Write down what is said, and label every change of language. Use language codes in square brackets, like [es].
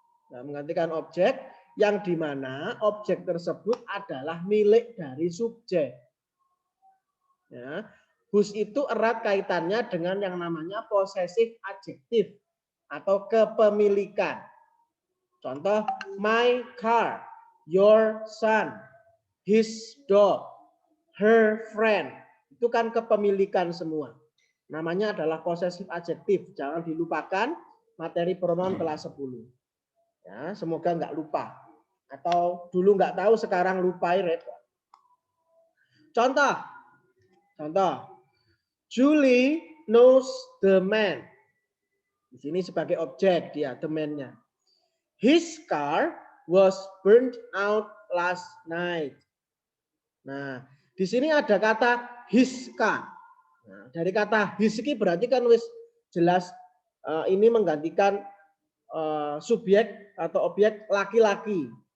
[id] Nah, menggantikan objek yang dimana objek tersebut adalah milik dari subjek. Ya, whose itu erat kaitannya dengan yang namanya possessive adjective atau kepemilikan. [en] Contoh, my car, your son, his dog, her friend. [id] Itu kan kepemilikan semua. Namanya adalah possessive adjective. Jangan dilupakan materi pronoun kelas 10. Ya, semoga nggak lupa. Atau dulu nggak tahu, sekarang lupa. Contoh, [en] Contoh, Julie knows the man. [id] Di sini sebagai objek dia, the man-nya. [en] His car was burned out last night. [id] Nah, di sini ada kata his car. Nah, dari kata his ini berarti kan wis jelas ini menggantikan subjek atau objek laki-laki.